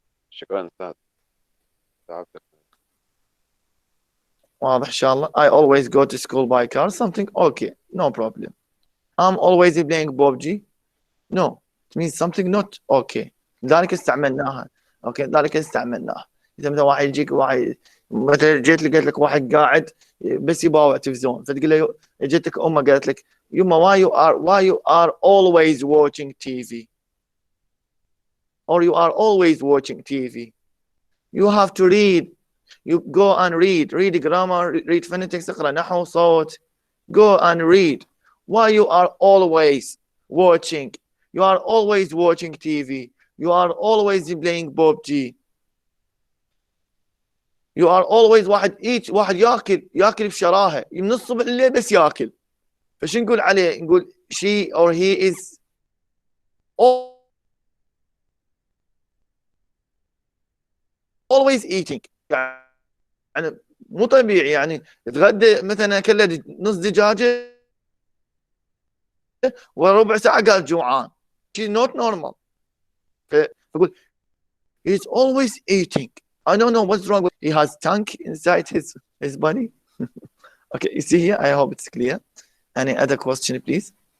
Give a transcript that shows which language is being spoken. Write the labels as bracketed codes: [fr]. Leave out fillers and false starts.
[ar] شكرا أستاذ. تعبتك. واضح إن شاء الله. [en] I always go to school by car. Something okay. No problem. I'm always playing PUBG. No. It means something not okay. [ar] لذلك استعملناها. اوكي لذلك استعملناها. اذا مثلا واحد يجيك واحد مثلا جيت لقيت لك واحد قاعد بس يباوع تلفزيون فتقول له جتك امه قالت لك يما [en] why you are always watching TV [ar] or you are always watching TV. [en] You have to read. You go and read grammar, read phonetics, [ar] اقرا نحو صوت. [en] Go and read. Why you are always watching? You are always watching TV. You are always playing PUBG. You are always [ar] واحد ياكل بشراهه من الصبح لليل بس ياكل. فشو نقول عليه؟ نقول [en] she or he is always eating. [ar] يعني مو طبيعي يعني تغدى مثلا اكل نص دجاجه وربع ساعه قال جوعان. [en] She's not normal. [ar] فقول [en] he's always eating. I don't know what's wrong with he has tank inside his body. Okay, you see here, I hope it's clear. Any other question please?